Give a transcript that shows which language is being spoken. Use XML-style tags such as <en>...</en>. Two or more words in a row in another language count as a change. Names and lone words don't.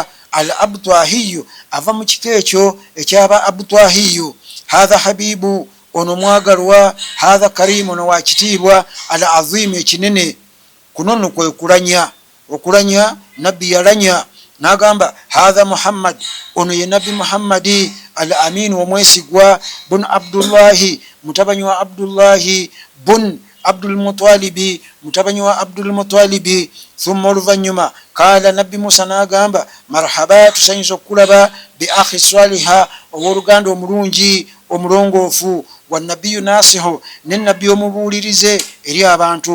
<lg>Al-Abtwahiyu, ava mu kika ekyo ekyaba Abtwahiyu.</lg> <ar>هذا حبيب,</ar> <lg>ono mwagalwa.</lg> <ar>هذا كريم,</ar> <lg>ono wa kitiibwa. Al-Azimu, ekinene. Kuno nno kwe kulanya, okulanya nabbi yalanya. N'agamba</lg> <ar>هذا محمد,</ar> <lg>ono ye nabbi Muhammadi. Al-Aminu, omwesigwa. Bun Abdullahi, mutabanyi wa Abdullahi. Bun Abdul Mutalibi, mutabanyi wa Abdul Mutalibi. Thumma oluvannyuma kala nabbi Musa n'agamba marhaba, tusanyusa okulaba</lg> <ar>بالأخ الصالح,</ar> <lg>owooluganda omulungi omulongoofu.</lg> <ar>والنبي الناصح,</ar> <lg>ne nabbi omubuulirize eri abantu.</lg>